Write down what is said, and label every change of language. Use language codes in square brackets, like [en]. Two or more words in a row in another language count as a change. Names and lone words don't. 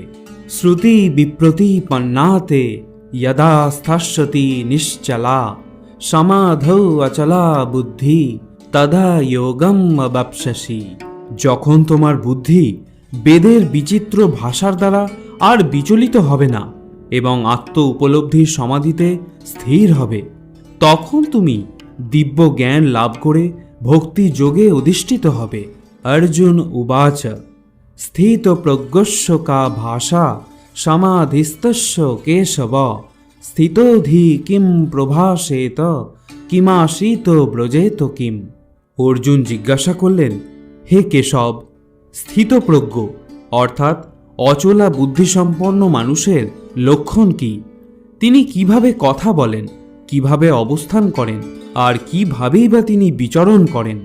[sa] শ্রুতি বিপ্রতিপন্নাতে यदा স্থাস্যতি নিশ্চলা সমাধৌ অচলা বুদ্ধি তদা যোগম অবাপ্স্যসি। [bn] যখন তোমার বুদ্ধি বেদের বিচিত্র ভাষার দ্বারা আর বিচলিত হবে না এবং আত্ম উপলব্ধির সমাধিতে স্থির হবে, তখন তুমি দিব্য জ্ঞান লাভ করে ভক্তি যোগে অধিষ্ঠিত হবে। [sa] अर्जुन उवाच स्थित प्रज्ञस्य का भाषा समाधिस्तस्य केशव स्थितोधि किम प्रभाषेत किमासीत ব্রজেত কিম। [bn] অর্জুন জিজ্ঞাসা করলেন, হে কেশব, স্থিতপ্রজ্ঞ অর্থাৎ অচলা বুদ্ধিসম্পন্ন মানুষের লক্ষণ কি? তিনি কিভাবে কথা বলেন, কিভাবে অবস্থান করেন আর কিভাবেই বা তিনি বিচরণ করেন?